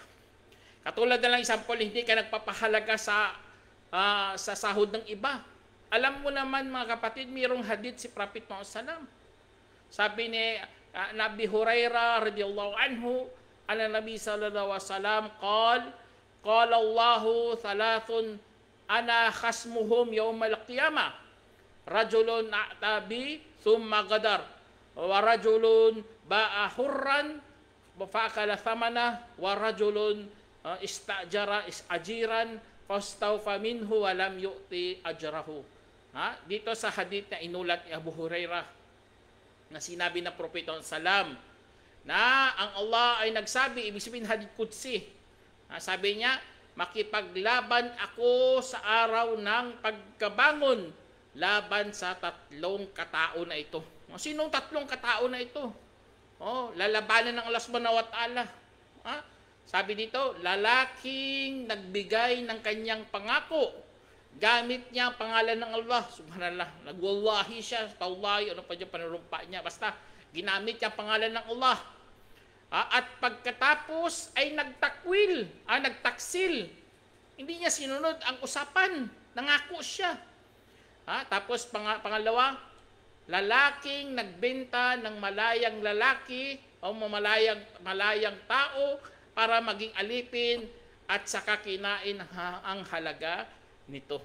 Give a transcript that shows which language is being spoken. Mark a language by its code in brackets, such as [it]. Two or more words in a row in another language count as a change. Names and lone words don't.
[tl] Katulad na lang example, hindi ka nagpapahalaga sa sahod ng iba. Alam mo naman mga kapatid, mayroong hadith si Prophet Muhammad sallam. Sabi ni [ar] نبي هريرة رضي الله عنه نبي صلى الله عليه وسلم قال الله ثلاثة أنا خصمهم يوم القيامة. رجل أعطى بي ثم غدر و رجل باع حرا فأكل ثمنه و رجل استأجر أجيرا فاستوفى منه و لم يعط أجره. [tl] Dito sa hadith na inulat ni Abu Hurairah na sinabi ng Propeta sallam na ang Allah ay nagsabi, ibig sabihin [ar] حديث قدسي. [tl] Sabi niya, makipaglaban ako sa araw ng pagkabangon laban sa tatlong katao na ito. Sinong tatlong katao na ito? Lalabanan ng Allah [ar] سبحانه وتعالى. [tl] Sabi dito, lalaking nagbigay ng kanyang pangako. Gamit niya ang pangalan ng Allah. Subhanallah. Nagwallahi siya. Taulahi. Ano pa dyan panurumpa niya. Basta, ginamit niya ang pangalan ng Allah. At pagkatapos ay nagtaksil. Hindi niya sinunod ang usapan. Nangako siya. Tapos pangalawa, lalaking nagbenta ng malayang lalaki o malayang tao para maging alipin at saka kinain ang halaga nito.